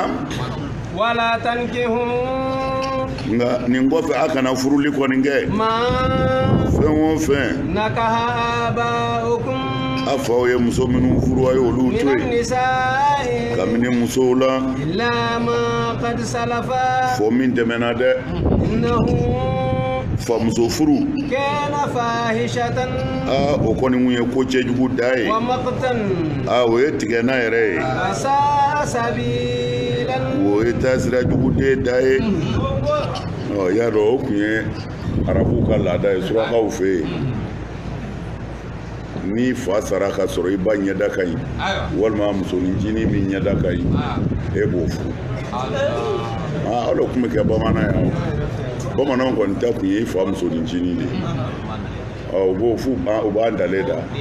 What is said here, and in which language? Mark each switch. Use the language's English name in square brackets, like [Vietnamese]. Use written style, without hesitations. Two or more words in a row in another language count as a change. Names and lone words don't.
[Arabic] ولا تنكحوا [Bambara] nka nin kɔfɛ a kana furuli kɔni kɛ fɛn o fɛn [Arabic] نكح آباؤكم [Bambara] a faw ye muso minnu furu a ye olu to yen kabini musow la [Arabic] إلا ما قد سلف [Bambara] fo min tɛmɛna dɛ fa muso furu [Arabic] كان فاحشة [Bambara] o kɔni mun ye ko cɛjugu da ye [Arabic] ومقتا [Bambara] o ye tigɛna yɛrɛ ye [Arabic] sabilan [Bambara] o ye taasira jugu den da ye y'a dɔn o kun ye arabuw ka laada ye surakaw fɛ yen ni fa sara ka sɔrɔ i ba ɲɛda ka ɲi walima musoninncinin min ɲɛda ka ɲi e b'o furu ala tun bɛ kɛ bamanan yan bamananw kɔni ta kun ye i fa musoninncinin de ye o b'o fu o b'an dalen da